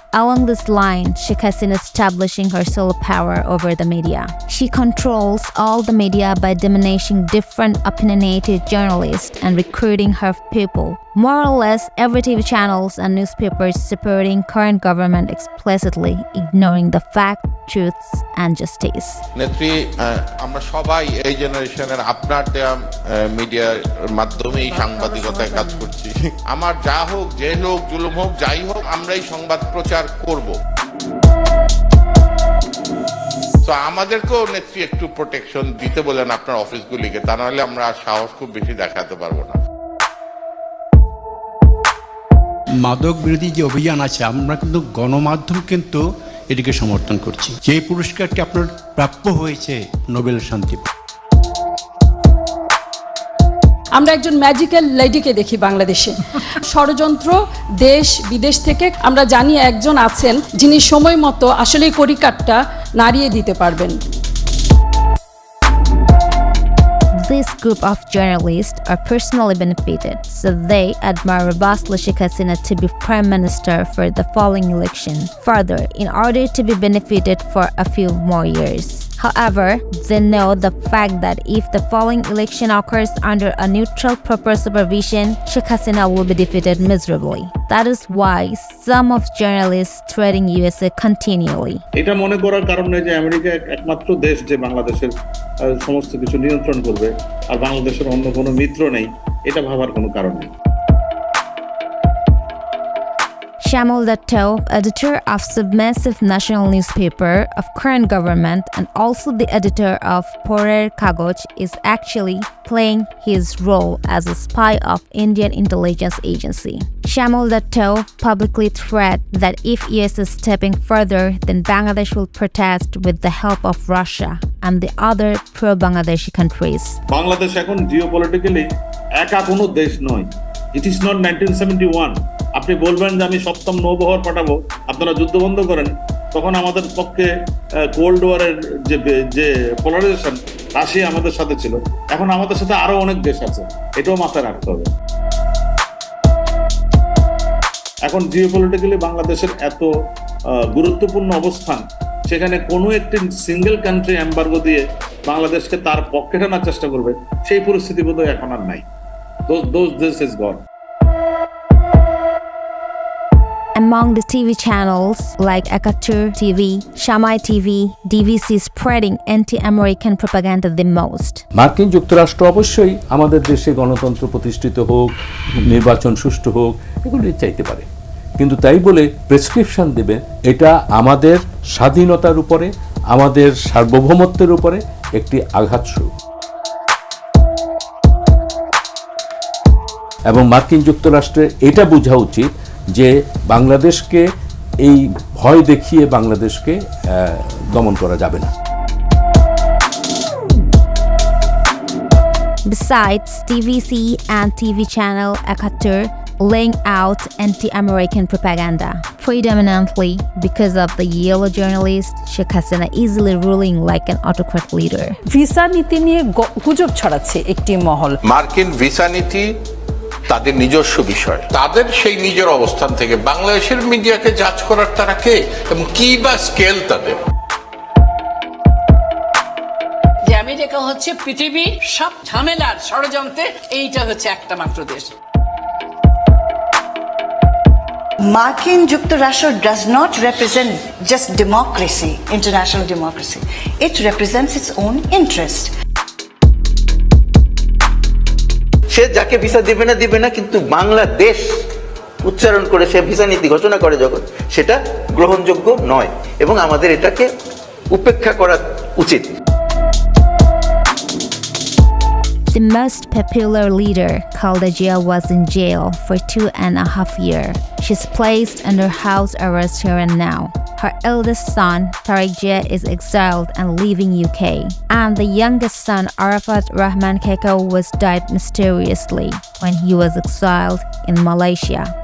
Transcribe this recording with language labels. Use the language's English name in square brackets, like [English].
[English] Along this line, Sheikh Hasina establishing her sole power over the media. She controls all the media by diminishing different opinionated journalists and recruiting her people. More or less, every TV channels and newspapers supporting current government explicitly, ignoring the fact truths and justice. [Bangla] নেত্রী, আমরা সবাই এই জেনারেশনের আপনার দেয়া মিডিয়ার মাধ্যমেই সাংবাদিকতায় কাজ করছি। আমার যা হোক, যে হোক, জুলুম হোক, যাই হোক, আমরা এই সংবাদ প্রচার করব। তো আমাদেরকেও নেত্রী একটু প্রোটেকশন দিতে বলেন আপনার অফিসগুলিকে, তা নাহলে আমরা সাহস খুব বেশি দেখাতে পারবো না। মাদক বিরোধী যে অভিযান আছে, আমরা কিন্তু গণমাধ্যম কিন্তু এটিকে সমর্থন করছি। যে পুরস্কারটি আপনার প্রাপ্য হয়েছে নোবেল শান্তি। আমরা একজন ম্যাজিক্যাল লেডিকে দেখি বাংলাদেশে। ষড়যন্ত্র দেশ বিদেশ থেকে আমরা জানি একজন আছেন যিনি সময় মতো আসলে কড়িকাঠটা নাড়িয়ে দিতে পারবেন। [English] This group of journalists are personally benefited, so they admire robustly Sheikh Hasina to be Prime Minister for the following election, further, in order to be benefited for a few more years. However, they know the fact that if the following election occurs under a neutral proper supervision, Sheikh Hasina will be defeated miserably. That is why some of journalists threaten USA continually. [Bangla] এটা মনে করার কারণ নেই যে America একমাত্র দেশ যে বাংলাদেশের সমস্ত কিছু নিয়ন্ত্রণ করবে আর বাংলাদেশের অন্য কোনো মিত্র নেই, এটা ভাবার কোনো কারণ নেই। [English] Shamal Datto, editor of submissive national newspaper of current government and also the editor of Porer Kagoj, is actually playing his role as a spy of Indian intelligence agency. Shamal Datto publicly threatened that if US is stepping further, then Bangladesh will protest with the help of Russia and the other pro-Bangladeshi countries. [Bangla] Bangladesh এখন geopolitically একা কোনো দেশ নয়। [English] it is not [Bangla] 1971। আপনি বলবেন যে আমি সপ্তম নৌবহর পাঠাবো, আপনারা যুদ্ধ বন্ধ করেন, তখন আমাদের পক্ষে কোল্ড ওয়ারের যে পোলারাইজেশন, রাশিয়া আমাদের সাথে ছিল, এখন আমাদের সাথে আরো অনেক দেশ আছে, এটাও মাথায় রাখতে হবে। এখন জিওপলিটিক্যালি বাংলাদেশের এত গুরুত্বপূর্ণ অবস্থান, সেখানে কোনো একটি সিঙ্গেল কান্ট্রি এম্বার্গো দিয়ে বাংলাদেশকে তার পক্ষে টানার চেষ্টা করবে, সেই পরিস্থিতি বোধহয় এখন আর নাই। [English] Those this is gone. Among the TV channels like Ekatur TV, Shamai TV, DVC is spreading anti-American propaganda the most. [Bangla] মার্কিন যুক্তরাষ্ট্র অবশ্যই আমাদের দেশে গণতন্ত্র প্রতিষ্ঠিত হোক, নির্বাচন সুষ্ঠু হোক, এগুলি চাইতে পারে, কিন্তু তাই বলে প্রেসক্রিপশন দেবে, এটা আমাদের স্বাধীনতার উপরে, আমাদের সার্বভৌমত্বের উপরে একটি আঘাতস্বরূপ। এবং মার্কিন যুক্তরাষ্ট্রের এটা বোঝা উচিত যে বাংলাদেশকে এই ভয় দেখিয়ে বাংলাদেশকে দমন করা যাবে না। [English] Besides, TVC and TV channel Ekatur laying out anti-American propaganda, predominantly because of the yellow journalist Sheikh Hasina easily ruling like an autocrat leader. [Bangla] Visa নীতি নিয়ে গুজব ছড়াচ্ছে একটি মহল। মার্কিন ভিসা নীতি তাদের নিজস্ব বিষয়, তাদের সেই নিজের অবস্থান থেকে বাংলাদেশের মিডিয়াকে জাজ করার তারা কে এবং কি বা স্কেল তাদের। যে আমেরিকা হচ্ছে পৃথিবীর সব ঝামেলার ষড়যন্ত্রে এইটা হচ্ছে একটা মাত্র দেশ। [English] মার্কিন যুক্তরাষ্ট্র does not represent just democracy, international democracy. It represents its own interest. [Bangla] সে যাকে ভিসা দিবে না, কিন্তু বাংলাদেশ উচ্চারণ করে সে ভিসা নীতি ঘোষণা করে যখন, সেটা গ্রহণযোগ্য নয় এবং আমাদের এটাকে উপেক্ষা করা উচিত। [English] The most popular leader, Khaleda Zia, was in jail for 2.5 years. She's placed under house arrest here and now. Her eldest son, Tariq Zia, is exiled and leaving UK. And the youngest son, Arafat Rahman Keko, was died mysteriously when he was exiled in Malaysia.